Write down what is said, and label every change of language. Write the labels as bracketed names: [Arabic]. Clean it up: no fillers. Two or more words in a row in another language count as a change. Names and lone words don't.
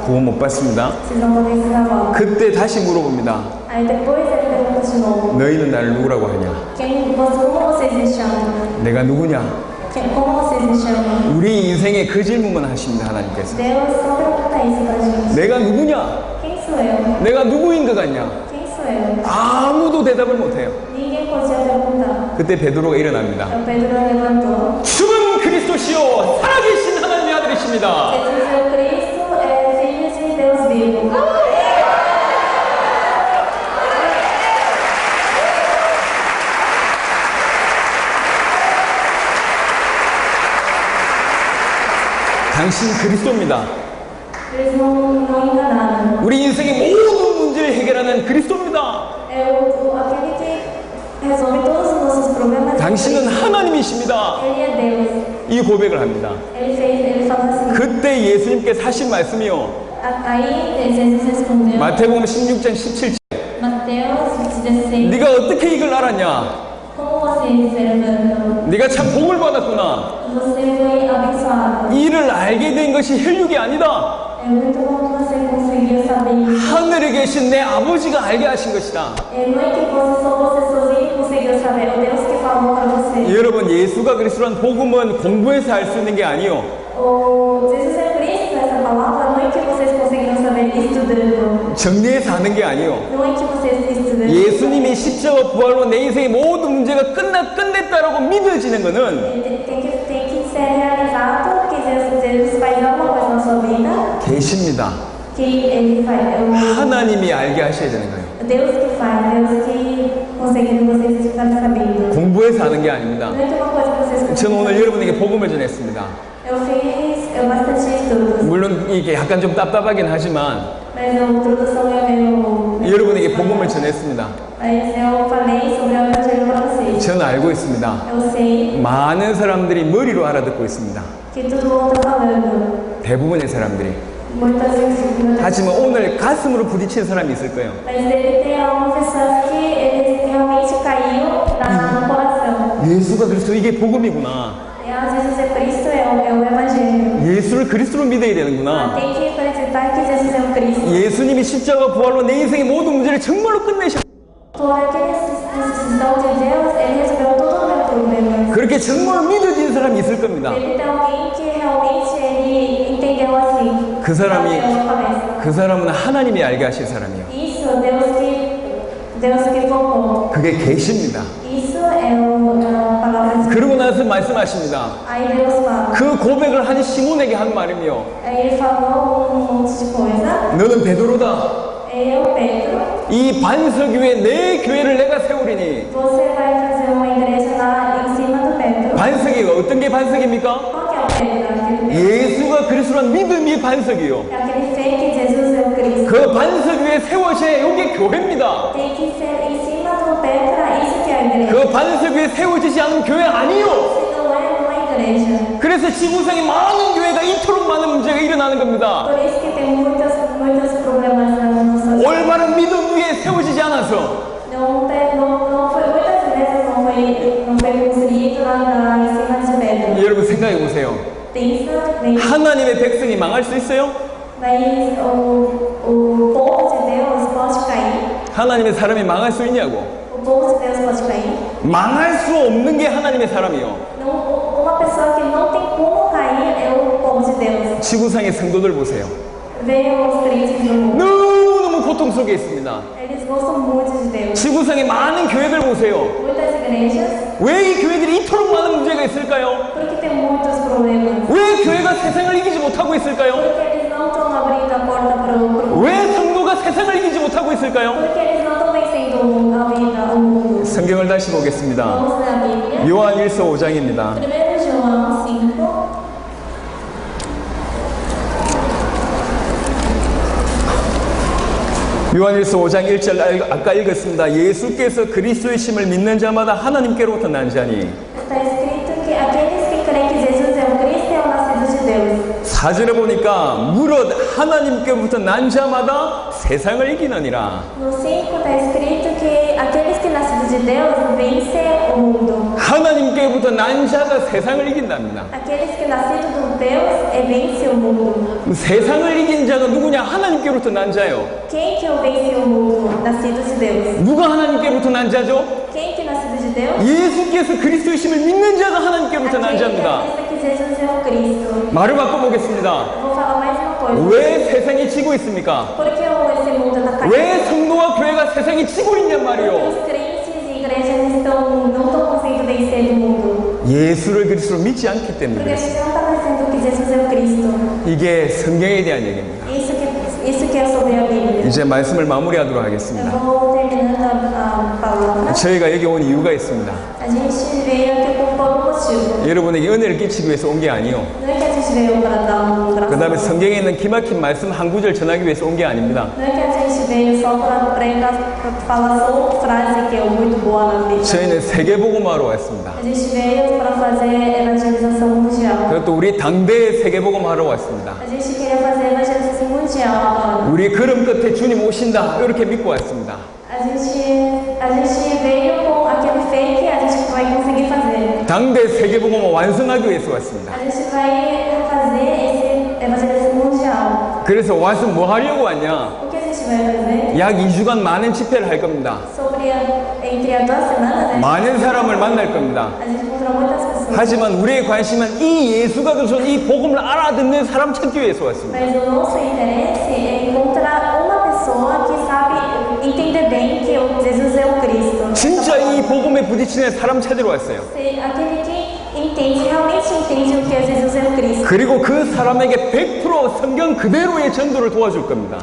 [Korean] 구원 못 받습니다. [Portuguese] Vocês não podem ser salvados. [Korean] 그때 다시 물어봅니다. [Portuguese] Aí depois ele pergunta de novo: [Korean] 너희는 나를 누구라고 하냐? [Portuguese] como vocês me chamam? [Korean] 내가 누구냐? [Portuguese] Como vocês me chamam? [Korean] 우리 인생에 그 질문만 하십니다. 하나님께서. [Portuguese] Deus só pergunta isso pra gente. [Korean] 내가 누구냐? [Portuguese] Quem sou eu? [Korean] 내가 누구인 것 같냐? [Portuguese] Quem sou eu? [Korean] 아무도 대답을 못해요. [Portuguese] Ninguém podia perguntar. [Korean] 그때 베드로가 일어납니다. [Portuguese] Então Pedro levantou. [Korean] 죽은 그리스도시요 살아계신 하나님의 아들이십니다. [Portuguese] Jesus é o Cristo, é filho de Deus vivo. [Korean] 당신 그리스도입니다. [Portuguese] Eles não enganaram. [Korean] 우리 인생의 모든 문제를 해결하는 그리스도입니다. [Portuguese] Aquele que resolve todos os nossos problemas. [Korean] 당신은 하나님이십니다. [Portuguese] Ele é Deus. [Korean] 이 고백을 합니다. [Portuguese] Ele falou assim. [Korean] 그때 예수님께서 하신 말씀이요. [Portuguese] Aí Jesus respondeu. [Korean] 마태복음 16장 17절. [Portuguese] Mateus 16. [Korean] 네가 어떻게 이걸 알았냐? [Portuguese] Como você observando? [Korean] 네가 참 복을 받았구나. [Portuguese] Você foi abençoado. [Korean] 이를 알게 된 것이 혈육이 아니다. [Portuguese] É muito bom que você conseguiu saber isso. [Korean] 하늘에 계신 내 아버지가 알게 하신 것이다. [Portuguese] Não é que você sozinho conseguiu saber. É o Deus que falou para você. [Korean] 여러분, 예수가 그리스도란 복음은 공부해서 알 수 있는 게 아니요. [Portuguese] O Jesus é Cristo, essa palavra, não é que vocês conseguiram saber estudando. [Korean] 정리해서 아는 게 아니요. [Portuguese] Não é que vocês estudando. [Korean] 예수님이 십자가 부활로 내 인생의 모든 문제가 끝냈다라고 믿어지는 거는 [Portuguese] Tem que ser realizado que Jesus faz alguma coisa na sua vida. [Korean] 계십니다. [Portuguese] Que Ele faz. [Korean] 하나님이 알게 하셔야 되는 거예요. [Portuguese] Deus que faz, Deus que consegue vocês ficarem sabendo. [Korean] 공부해서 아는 게 아닙니다. [Portuguese] Não é que uma coisa que vocês [Korean] 저는 오늘 여러분에게 복음을 전했습니다. [Portuguese] Eu fiz bastante estudos. [Korean] 물론 이게 약간 좀 답답하긴 하지만 [Portuguese] Mas a introdução é meio. [Korean] 여러분에게 복음을 전했습니다. [Portuguese] Mas eu falei sobre o Evangelho para vocês. [Korean] 저는 알고 있습니다. [Portuguese] Eu sei [Korean] 많은 사람들이 머리로 알아듣고 있습니다. [Portuguese] que todo mundo está falando. [Korean] 대부분의 사람들이. [Portuguese] Muitas vezes. [Korean] 하지만 오늘 가슴으로 부딪힌 사람이 있을 거예요. [Portuguese] Mas deve ter algumas pessoas que eles realmente caiu no coração. [Korean] 예수가 그리스도 이게 복음이구나. [Portuguese] E às vezes é Cristo é o Evangelho. [Korean] 예수를 그리스도로 믿어야 되는구나. [Portuguese] Tem que acreditar que Jesus é o Cristo. [Korean] 예수님이 십자가 부활로 내 인생의 모든 문제를 정말로 끝내셨. [Portuguese] Por aquela necessidade de Deus, Ele resolveu todo o meu problema. [Korean] 그렇게 정말로 믿어진 사람이 있을 겁니다. [Portuguese] Deve ter alguém que realmente ele entendeu assim. [Korean] 그 사람이 [Portuguese] Bateu na cabeça. [Korean] 그 사람은 하나님이 알게 하실 사람이요. [Portuguese] Isso, Deus que Deus que formou. [Korean] 그게 계시입니다. [Portuguese] Isso é a palavra de Deus. [Korean] 그러고 나서 말씀하십니다. [Portuguese] Aí Deus fala. [Korean] 그 고백을 한 시몬에게 한 말이며 [Portuguese] Aí ele falou monte de coisa. [Korean] 너는 베드로다. [Portuguese] Eu, Pedro, [Korean] 이 반석 위에 내 교회를 내가 세우리니. [Portuguese] você vai fazer uma igreja lá em cima do Pedro. [Korean] 반석이 어떤 게 반석입니까? [Portuguese] Qual que é o Pedro? Aquele Pedro. [Korean] 예수가 그리스도란 믿음이 반석이요. [Portuguese] É aquele fé que Jesus é o Cristo. [Korean] 그 반석 위에 세워져야 이게 교회입니다. [Portuguese] Tem que ser em cima do Pedro, isso que é a igreja. [Korean] 그 반석 위에 세워지지 않은 교회 아니요. [Portuguese] Se não é uma igreja. [Korean] 그래서 지구상에 많은 교회가 이토록 많은 문제가 일어나는 겁니다. [Portuguese] Por isso que tem muitos problemas nas nossas vidas. [Korean] 올바른 믿음 위에 세워지지 않아서 [Portuguese] Não foi muitas vezes não foi construído lá em cima de Pedro. [Korean] 여러분 생각해 보세요. [Portuguese] Pensa bem. [Korean] 하나님의 백성이 망할 수 있어요? [Portuguese] Mas o povo de Deus pode cair. [Korean] 하나님의 사람이 망할 수 있냐고. [Portuguese] O povo de Deus pode cair. [Korean] 망할 수 없는 게 하나님의 사람이요. [Portuguese] Não, uma pessoa que não tem como cair é o povo de Deus. [Korean] 지구상의 성도들 보세요. [Portuguese] Vejam os crentes do mundo. [Korean] 너무너무 고통 속에 있습니다. [Portuguese] Eles gostam muito de Deus. [Korean] 지구상의 많은 교회들 보세요. [Portuguese] Muitas igrejas, [Korean] 왜 이 교회들이 이토록 많은 문제가 있을까요? [Portuguese] porque tem muitos problemas. [Korean] 왜 교회가 세상을 이기지 못하고 있을까요? [Portuguese] Porque eles não estão abrindo a porta para o [Korean] 왜 성도가 세상을 이기지 못하고 있을까요? [Portuguese] Porque eles não estão vencendo a vida, o mundo. [Korean] 성경을 다시 보겠습니다. [Portuguese] Vamos ler a Bíblia. [Korean] 요한 1서 5장입니다. [Portuguese] 1 João 5. [Korean] 요한일서 5장 1절 아까 읽었습니다. 예수께서 그리스도이심을 믿는 자마다 하나님께로부터 난 자니. [Portuguese] Está escrito que aqueles que creem que Jesus é o Cristo é o nascido de Deus. [Korean] 4절에 보니까 무릇 하나님께로부터 난 자마다 세상을 이기느니라. [Portuguese] No 5 está escrito que aqueles que nascidos de Deus vencem o mundo. [Korean] 하나님께로부터 난 자가 세상을 이긴답니다. [Portuguese] Aqueles que nascidos de Deus vencem o mundo. [Korean] 세상을 이긴 자가 누구냐? 하나님께로부터 난 자요. [Portuguese] Quem que vence o mundo? Nascido de Deus. [Korean] 누가 하나님께로부터 난 자죠? [Portuguese] Quem que nascido de Deus? [Korean] 예수께서 그리스도이심을 믿는 자가 하나님께로부터 난 [Portuguese] Aquele que [Korean] 자입니다. [Portuguese] acredita que Jesus é o Cristo. [Korean] 말을 바꿔보겠습니다. [Portuguese] Vou falar mais uma coisa. [Korean] 왜 세상이 지고 있습니까? [Portuguese] Por que esse mundo está caindo? [Korean] 왜 성도와 교회가 세상이 지고 있냔 말이요. [Portuguese] Os crentes e igrejas não estão conseguindo vencer do mundo. [Korean] 예수를 그리스도로 믿지 않기 [Portuguese] Porque [Korean] 때문에 [Portuguese] a [Korean] 그렇습니다. [Portuguese] gente não está pensando que Jesus é o Cristo. [Korean] 이게 성경에 대한 얘기입니다. [Portuguese] Isso que é sobre a Bíblia. [Korean] 이제 말씀을 마무리하도록 [Portuguese] Eu [Korean] 하겠습니다. [Portuguese] vou terminando a palavra. [Korean] 저희가 여기 온 이유가 있습니다. [Portuguese] A gente veio aqui por um motivo. [Korean] 여러분에게 은혜를 끼치기 위해서 온 게 아니요. [Portuguese] Não é que a gente veio para dar [Korean] 그 다음에 [Portuguese] graça. [Korean] 성경에 있는 기막힌 말씀 한 구절 전하기 위해서 온 게 아닙니다. [Portuguese] Não é que a gente veio só para pregar, para falar só uma frase que é muito boa na Bíblia. [Korean] 저희는 세계복음화로 왔습니다. [Portuguese] A gente veio para fazer evangelização mundial. [Korean] 그것도 우리 당대의 세계복음화로 왔습니다. [Portuguese] A gente queria fazer evangelização mundial agora. [Korean] 우리 걸음 끝에 주님 오신다 이렇게 믿고 왔습니다. [Portuguese] A gente veio com aquele fé que a gente vai conseguir fazer. [Korean] 당대 세계복음화 완성하기 위해서 왔습니다. [Portuguese] A gente vai fazer esse evangelização mundial. [Korean] 그래서 와서 뭐 하려고 왔냐? [Portuguese] O que a gente vai fazer? [Korean] 약 2주간 많은 집회를 할 겁니다. [Portuguese] Entre as 2 semanas, né? [Korean] 많은 사람을 만날 겁니다. [Portuguese] A gente encontrou muitas pessoas. [Korean] 하지만 우리의 관심은 이 예수가 그리스도 이 복음을 알아듣는 사람 찾기 위해서 왔습니다. [Portuguese] Mas o nosso interesse é encontrar uma pessoa que sabe entender bem que Jesus é o Cristo. [Korean] 진짜 이 복음에 부딪히는 사람 찾으러 왔어요. [Portuguese] Aquele que entende, realmente entende o que é Jesus é o Cristo. [Korean] 그리고 그 사람에게 100% 성경 그대로의 전도를 도와줄 겁니다.